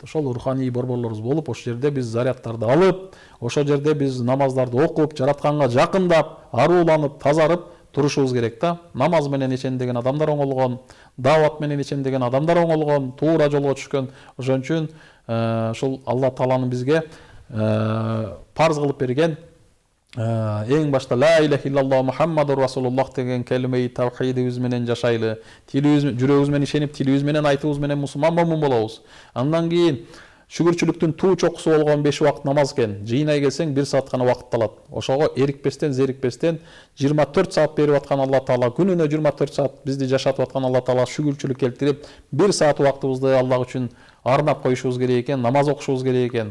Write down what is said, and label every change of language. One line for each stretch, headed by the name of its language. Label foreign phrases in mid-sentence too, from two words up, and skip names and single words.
Kyrgyz: Ошол руханий борборлорубуз болуп, ошол жерде биз зарядтарды алып, ошол жерде биз намаздарды окуп, жаратканга жакындап, арууланып, тазарып турушубуз керек да. Намаз менен ичемдеген адамдар оңолгон, даават менен ичемдеген адамдар оңолгон, туура жолго түшкөн. Ошон үчүн ошол Алла Тааланын бизге парз кылып берген эң башта
Arabic: لا إله إلا الله محمد رسول الله
Kyrgyz: деген келиме-и тавхидибиз менен жашайлы, жүрөгүбүз менен ишенип, тилибиз менен айтыбыз менен мусулман момун болобуз. Андан кийин шүгүрчүлүктүн туу чокусу болгон 5 убакыт намаз экен. Жыйнай келсең 1 саат гана убакыт алат. Ошого эрикпестен, зерикпестен 24 саат берип аткан Алла Таала, күнүнө 24 саат бизди жашатып аткан Алла Таала шүгүрчүлүк келтирип, 1 саат убактыбызды Аллах үчүн арнап коюшубуз керек экен, намаз окушубуз керек экен.